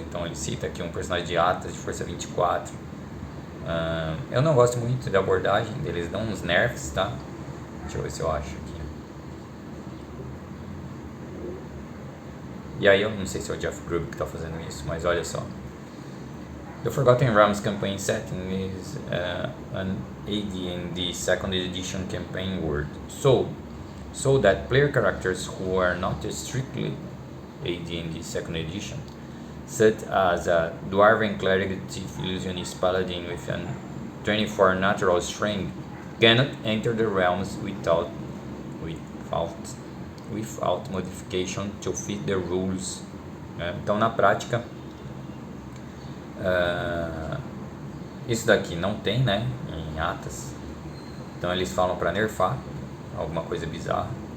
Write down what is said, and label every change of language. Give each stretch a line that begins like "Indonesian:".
Portuguese: Então ele cita aqui um personagem de Atlas, de Força 24. Eu não gosto muito da abordagem deles, dão uns nerfs, tá? Deixa eu ver se eu acho aqui. E aí eu não sei se é o Jeff Grubb que tá fazendo isso, mas olha só.
English: The Forgotten Realms campaign setting is an AD&D second edition campaign world, so that player characters who are not strictly AD&D second edition, such as a Dwarven Cleric, Thief, Illusionist, Paladin with an 24 natural strength, cannot enter the realms without modification to fit the rules.
Portuguese: Então, na prática, isso daqui não tem, né, em Atas. Então eles falam para nerfar alguma coisa bizarra.